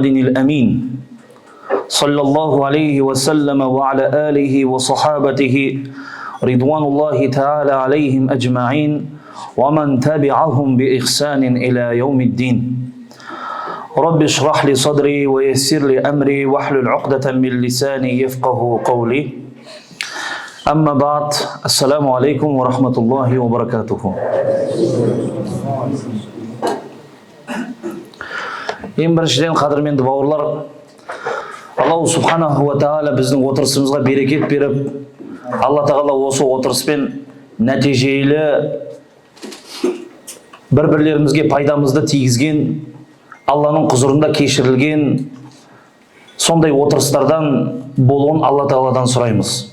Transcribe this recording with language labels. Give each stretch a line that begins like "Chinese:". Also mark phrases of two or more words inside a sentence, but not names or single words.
Arabic: الأمين صلى الله عليه وسلم وعلى آله وصحابته رضوان الله تعالى عليهم أجمعين ومن تبعهم بإحسان إلى يوم الدين رب اشرح لي صدري ويسر لي أمري واحلل عقدة من لساني يفقه قولي أما بعد السلام عليكم ورحمة الله وبركاته.
Kazakh: Ең біріншіден қадірменді бауырлар,
Arabic: الله سبحانه وتعالى
Kazakh: біздің отырысымызға берекет беріп, Алла тағала осы отырыспен нәтижелі бір-бірлерімізге пайдамызды тигізген, Алланың құзырында кешірілген сондай отырыстардан болуын Алла тағаладан сұраймыз.